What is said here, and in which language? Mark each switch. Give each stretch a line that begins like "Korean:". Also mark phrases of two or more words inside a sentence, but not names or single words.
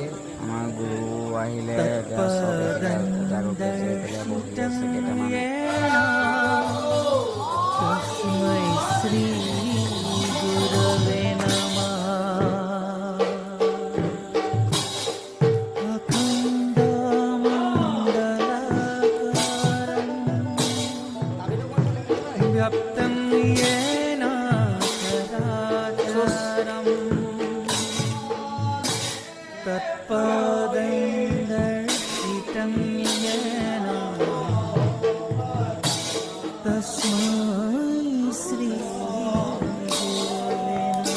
Assamese: আমাৰ গুৰু আহিলে এতিয়া চব পূজা কৰি পেলাই বহি আছে কেইটামান।
Sanskrit: श्री गुरवे नमः। व्याप्तं येन चराचरं तत्पदं दर्शितं येन तस्मै श्री गुरवे